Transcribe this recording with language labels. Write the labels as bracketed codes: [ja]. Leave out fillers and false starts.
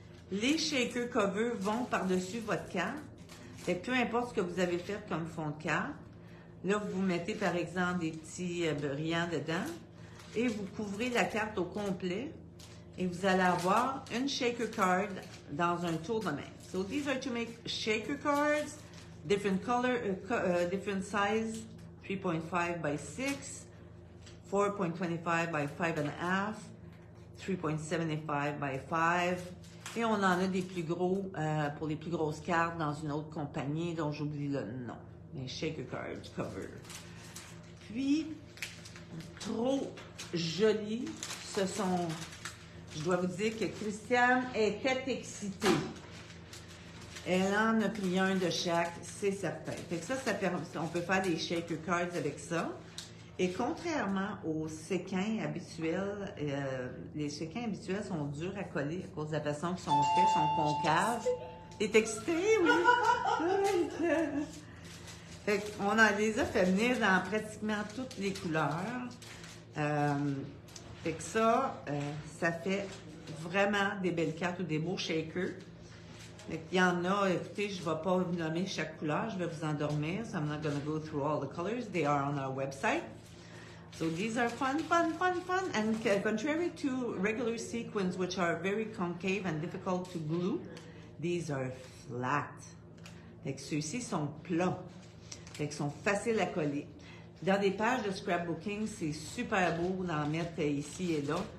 [fr] Les shaker covers vont par-dessus votre carte. Fait que peu importe ce que vous avez fait comme fond de carte, là, vous mettez par exemple des petits brillants dedans et vous couvrez la carte au complet et vous allez avoir une shaker card dans un tour de main. [en] So these are to make shaker cards. Different color, different size, 3.5 by 6, 4.25 by 5.5, 3.75 by 5. [fr] Et on en a des plus gros pour les plus grosses cartes dans une autre compagnie dont j'oublie le nom. Les Shaker Cards Cover. Puis, trop joli, ce sont, je dois vous dire que Christiane était excitée. Elle en a pris un de chaque, c'est certain. Fait que ça permet, on peut faire des shaker cards avec ça. Et contrairement aux séquins habituels, les séquins habituels sont durs à coller à cause de la façon qu'ils sont faits, sont concaves. T'es excitée, oui? Fait qu'on les a fait venir dans pratiquement toutes les couleurs. Fait que ça fait vraiment des belles cartes ou des beaux shakers. Il y en a, écoutez, je ne vais pas vous nommer chaque couleur, je vais vous endormir. [en] So I'm not going to go through all the colors. They are on our website. So these are fun. And contrary to regular sequins, which are very concave and difficult to glue, these are flat. [fr] Fait que ceux-ci sont plats. Fait qu'ils sont faciles à coller. Dans des pages de scrapbooking, c'est super beau d'en mettre ici et là.